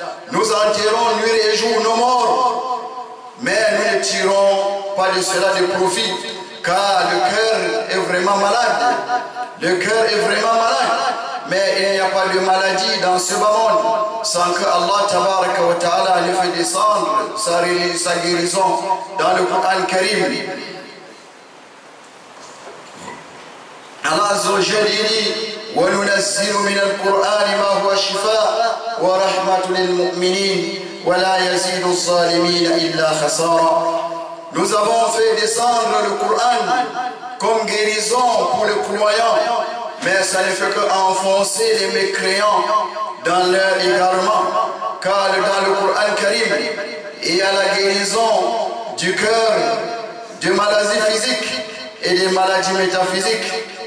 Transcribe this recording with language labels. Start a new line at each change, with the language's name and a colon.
French: Nous enterrons nuit et jour nos morts, mais nous ne tirons pas de cela de profit, car le cœur est vraiment malade. Le cœur est vraiment malade, mais il n'y a pas de maladie dans ce bas monde sans que Allah Tabaraka wa Ta'ala lui fait descendre sa guérison dans le Coran Karim. Allah Azza wa Jalla dit
Arabic: وَنُنَزِّلُ مِنَ الْقُرْآنِ مَا هُوَ شِفَاءٌ وَرَحْمَةٌ لِلْمُؤْمِنِينَ وَلَا يَزِيدُ الظَّالِمِينَ إِلَّا خَسَارًا.
French: Nous avons fait descendre le Coran comme guérison pour les croyants, mais ça ne fait qu'enfoncer les mécréants dans leur égarement, car dans le Coran Karim, il y a la guérison du cœur, des maladies physiques et des maladies métaphysiques.